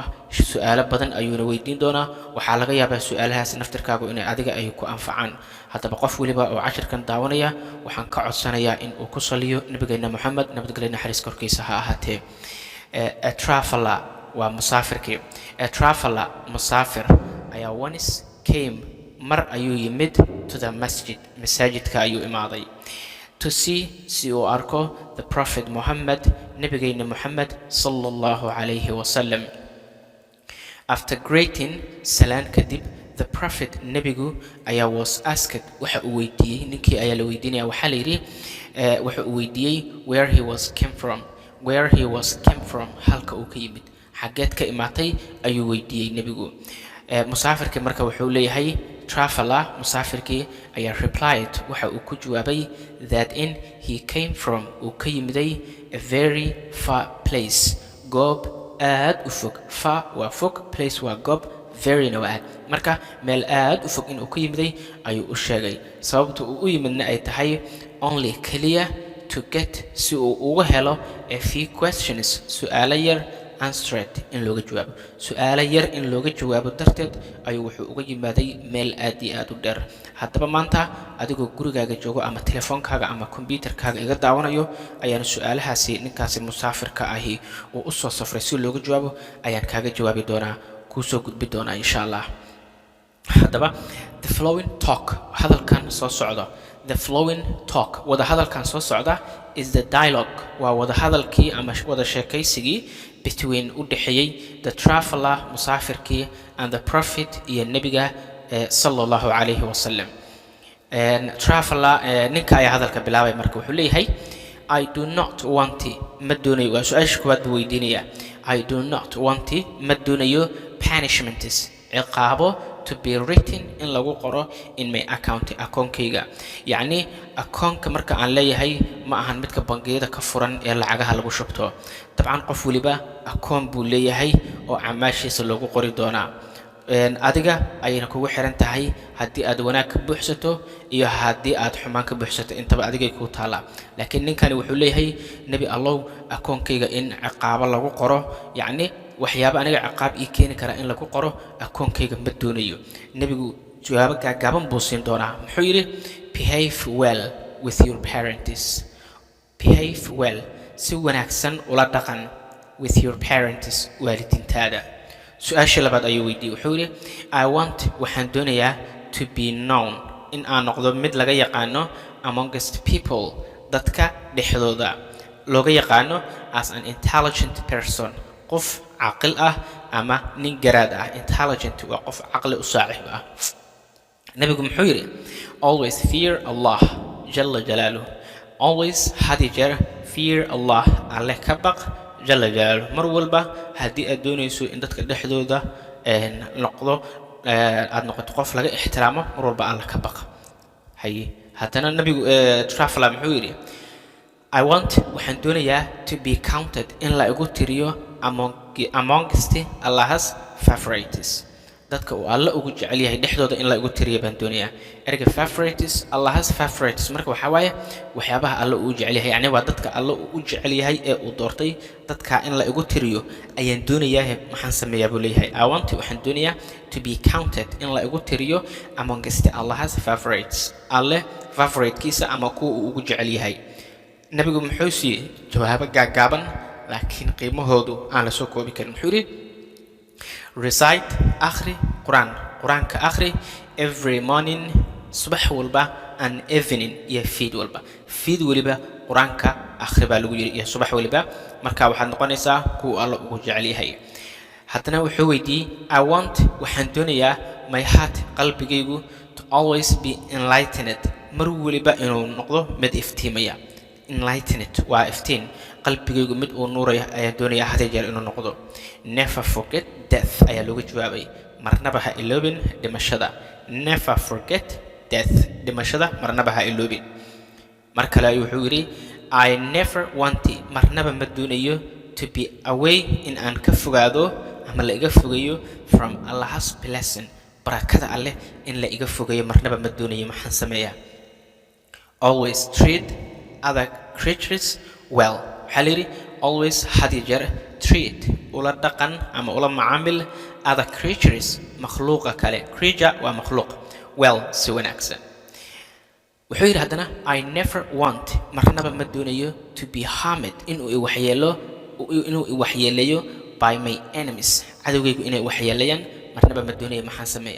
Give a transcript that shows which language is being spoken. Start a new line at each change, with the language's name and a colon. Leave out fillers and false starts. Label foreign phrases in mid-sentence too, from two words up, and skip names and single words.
Somali: su'aalo badan ayuuna weydiin doonaa. waxaa laga yaabaa su'aalahaas naftirkaagu inay adiga ay ku anfacaan. haddaba qof waliba oo cashirkan daawanaya waxaan ka codsanayaa in uu ku saliyo nabigayna Muhammad nabadgelyo naxariis korkiisa ha ahaatee.
English: A traveler
Somali: waa musaafirkii.
English: A traveler
Somali: musaafir ayaa
English: once came
Somali: mar ayuu yimid
English: to the masjid,
Somali: masaajidka ayuu imaaday,
English: to see
Somali: si uu arko
English: the prophet Muhammad
Somali: nabigayna Muhammad
Arabic: صلى الله عليه وسلم.
English: After greeting
Somali: salaan kadib,
English: the prophet
Somali: nabigu ayaa
English: was asked,
Somali: waxa uu weydiiyey ninkii ayaa la weydiinaya, waxaa la yidhi waxa uu weydiiyey
English: where he was came from,
Somali: halka uu ka yimid, xageed ka imaatay ayuu weydiiyey nabigu. musaafirkii marka wuxuu leeyahay traveler musaafirkii ayaa replied, waxa uu ku jawaabay
English: that in he came from,
Somali: uu ka yimiday
English: a very far place,
Somali: goob aad u fog. far waa fog, place waa goob, very na waa aad. marka meel aad u fog inuu ka yimiday ayuu u sheegay. sababta uu u yimidna ay tahay
English: only clear to get,
Somali: si uu uga helo
English: a few questions,
Somali: su'aalo yar answered in looga jawaabo. su'aalo yar in looga jawaabo darteed ayuu wuxuu uga yimaaday meel aad iyo aad u dheer. haddaba maanta adigoo gurigaaga joogo ama telefoonkaaga ama kombiyuutarkaaga iga daawanayo ayaan su'aalahaasi ninkaasi musaafirka ahi uu u soo safray si looga jawaabo ayaan kaaga jawaabi doonaa, kuu soo gudbi doonaa
Arabic: إن شاء الله.
English: haddaba the flowing talk,
Somali: hadalkan soo socda,
English: the flowing talk,
Somali: wada hadalkan soo socda
English: is the dialogue,
Somali: waa wada hadalkii ama wada sheekaysigii between u dhaxeeyay
English: the traveler
Somali: musaafirkii
English: and the prophet
Somali: iyo nabiga
Arabic: صلى الله عليه وسلم.
Somali: traveler ninka ayaa hadalka bilaabay marka wuxuu leeyahay
English: I do not want,
Somali: ma doonayo, waa su'aasha koowaad buu weydiinaya.
English: I do not want,
Somali: ma doonayo
English: punishments, ciqaabo to be written in
Somali: lagu qoro
English: in my account, akoonkayga.
Somali: yacni akoonka marka aan leeyahay ma ahan midka bangiyada ka furan ee lacagaha lagu shubto. dabcan qof waliba akoon buu leeyahay oo camaashiisa loogu qori doonaa. adiga ayayna kugu xiran tahay haddii aad wanaag ka buuxsato iyo haddii aad xumaan ka buuxsato, intaba adigay ku taala. laakiin ninkani wuxuu leeyahay nabi allow akoonkayga in ciqaabo lagu qoro, yacni waxyaabo aniga ciqaab ii keeni kara in lagu qoro akoonkayga ma doonayo. nabigu jawaabo gaagaaban buu siin doonaa. muxuu yidhi
English: behave well with your parents, behave well,
Somali: si wanaagsan ula dhaqan
English: with your parents,
Somali: waalidiintaada. su-aasha labaad ayuu weydiiyey, wuxuu yidhi
English: I want,
Somali: waxaan doonayaa
English: to be known,
Somali: in aan noqdo mid laga yaqaano
English: amongst people,
Somali: dadka dhexdooda looga yaqaano
English: as an intelligent person,
Somali: qof caqil ah ama nin garaad ah. intelligent waa qof caqli u saaxiib ah. nabigu muxuu yidhi
English: always fear Allah
Arabic: جل جلاله,
Somali: always hadi jeer
English: fear Allah,
Somali: alle ka baq
Arabic: جل جلاله.
Somali: mar walba haddii aad doonayso in dadka dhexdooda aad noqoto qof laga ixtiraamo, mar walba alle ka baq. haye haddana nabigu traveler muxuu yidhi
English: I want,
Somali: waxaan doonayaa
English: to be counted,
Somali: in la igu tiriyo
English: amongst Allah's favorites,
Somali: dadka uu alla ugu jecel yahay dhexdooda in la igu tiriyo baan doonayaa. erga
English: favorites, Allah's favorites
Somali: marka waxaa waaye waxyaabaha alla uu jecel yahay, yacni waa dadka alla uu jecel yahay ee uu doortay, dadka in la igu tiriyo ayaan doonayaa. maxaan sameeyaa buu leeyahay
English: I want,
Somali: waxaan doonayaa
English: to be counted,
Somali: in la igu tiriyo
English: amongst Allah's favorites,
Somali: alle favoritekiisa ama kuwa uu ugu jecel yahay. nabigu muxuu siiyey jawaabo gaagaaban laakiin qiimahoodu aan la soo koobi karin. muxuu yidhi recite, akhri quraan, quraanka akhri
English: every morning,
Somali: subax walba
English: and evening
Somali: iyo fiid walba. Fiid waliba quraanka akhri baa lagu yiri iyo subax waliba, marka waxaad noqonaysaa kuwa alla ugu jecel yahay. haddana wuxuu weydiiyey
English: I want
Somali: waxaan doonayaa
English: my heart
Somali: qalbigaygu
English: to always be enlightened,
Somali: mar waliba inuu noqdo mid iftiimaya. Enlightened waa iftiin, qalbigaygu mid uu nuuraya ayaan doonayaa had jeer inuu noqdo.
English: Never forget death
Somali: ayaa looga jawaabay, marnaba ha iloobin dhimashada.
English: Never forget death,
Somali: dhimashada marnaba ha iloobin. mar kale wuxuu yiri
English: I never want,
Somali: marnaba ma doonayo
English: to be away,
Somali: in aan ka fogaado ama la iga fogeeyo
English: from Allah's blessing,
Somali: barakada alle in la iga fogeeyo marnaba ma doonayo. maxaan sameeyaa?
English: Always treat other creatures well.
Somali: waxaa la yidhi always had jeer treat, ula dhaqan ama ula macaamil
English: other creatures,
Somali: makhluuqa kale. Creature waa makhluuq, well si wanaagsan. wuxuu yidhi haddana
English: I never want,
Somali: marnaba ma doonayo
English: to be harmed,
Somali: inuu i waxyeeleeyo
English: by my enemies,
Somali: cadowgaygu inay waxyeeleeyaan marnaba ma doonayo. maxaan sameeyaa?